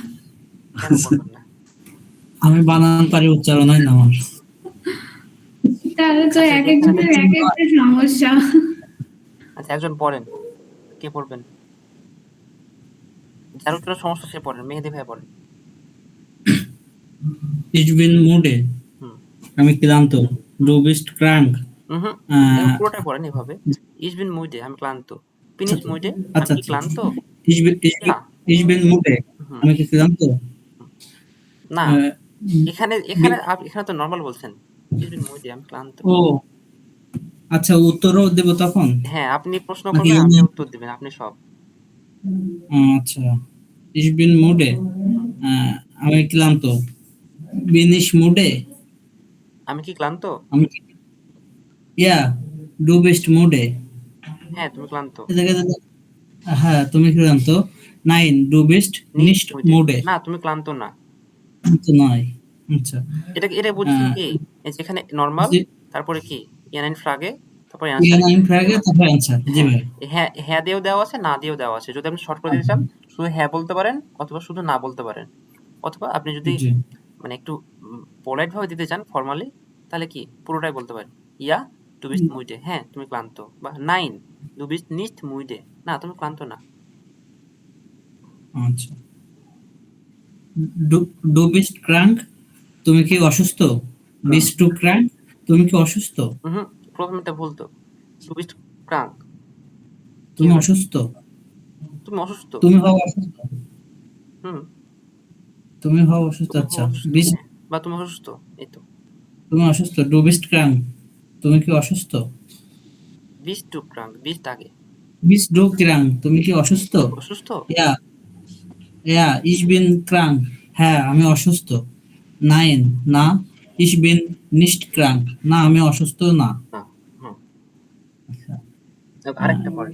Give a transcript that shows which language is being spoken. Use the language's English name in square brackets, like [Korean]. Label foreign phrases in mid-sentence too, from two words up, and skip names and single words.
[Bangla] কেন করবেন না? আমি বানান পারি, উচ্চারণ হয় না আমার। তাহলে তো আচ্ছা, এক যেখানে একজনের এক একটা সমস্যা। আচ্ছা, একজন পড়েন, কে পড়বেন? যার উত্তরে সমস্যা সে পড়েন, মেহেদি ভাই পড়েন। [German] Ich bin müde, [Bangla] হুম। আমি ক্লান্ত। [German] Du bist krank, [Bangla] হুম। পুরোটাই পড়েন এভাবে। [German] Ich bin müde, [Bangla] আমি ক্লান্ত। [German] bin ich müde, [Bangla] আমি আচ্ছা কি আচ্ছা। ক্লান্ত? Ich না। [German] bin müde, [Bangla] হুম। আমি কি ক্লান্ত? না, আহ, এখানে বি- এখানে তো নর্মাল বলছেন। [German] Ich bin müde, [Bangla] আমি ক্লান্ত। ও আচ্ছা, উত্তরও দেব তখন হ্যাঁ, আপনি প্রশ্ন নাকি? করবেন, আপনি উত্তর দিবেন, আপনি সব। আচ্ছা, [German] Ich bin müde, [Bangla] হুম। আমি ক্লান্ত। [German] Bin ich müde, [Bangla] আমি কি ক্লান্ত? আমি ইয়া [German] Du bist müde, [Bangla] হ্যাঁ, তুমি ক্লান্ত। হ্যাঁ তুমি ক্লান্ত। [German] Nein, du bist [Bangla] নিস্ট nicht মুইডে, müde, না তুমি ক্লান্ত না। তো নয়। আচ্ছা, এটা বুঝছেন আহ, কি? এই যেখানে নরমাল, জি, তারপরে কি [German] Ja Nein Frage, [Bangla] তারপরে ইয়া অ্যানসার। [German] Nein Frage [Bangla] তারপর অ্যান্সার। জি হ্যাঁ, ভাই। হ্যাঁ, হ্যাঁ দিয়েও দেওয়া আছে, না দিয়েও দেওয়া আছে। যদি আপনি শর্ট করে দিতে চান, শুধু হ্যাঁ বলতে পারেন, অথবা শুধু না বলতে পারেন। অথবা আপনি যদি জি মানে একটু পোলাইট ভাবে দিতে চান, ফর্মালি, তাহলে কি পুরোটাই বলতে পারেন। ইয়া, [German] du bist müde, [Bangla] হ্যাঁ তুমি ক্লান্ত। বা নাইন, [German] du bist nicht müde, [Bangla] না তুমি ক্লান্ত না। আচ্ছা। [German] du bist krank, [Bangla] তুমি কি অসুস্থ? [German] bist du krank, [Bangla] তুমি কি অসুস্থ? হুম। প্রথমটা ভুল তো। [German] du bist krank, [Bangla] কি তুমি হবে? অসুস্থ, তুমি অসুস্থ। তুমি হও অসুস্থ, হুম। তুমি হও অসুস্থ। তুমি হও আচ্ছা, অসুস্থ, বিস্ট, হ্যাঁ, বা তুমি অসুস্থ, এই তো। তুমি অসুস্থ। [German] du bist krank, [Bangla] তুমি কি অসুস্থ? [German] bist du krank, bist আগে। bist du krank, [Bangla] তুমি কি অসুস্থ? অসুস্থ। [German] Ja ja ich bin krank, [Bangla] হ্যাঁ আমি অসুস্থ। নাইন, না। [German] ich bin nicht krank, [Bangla] না আমি অসুস্থ না। না। হুম। আচ্ছা, আরেকটা পড়েন।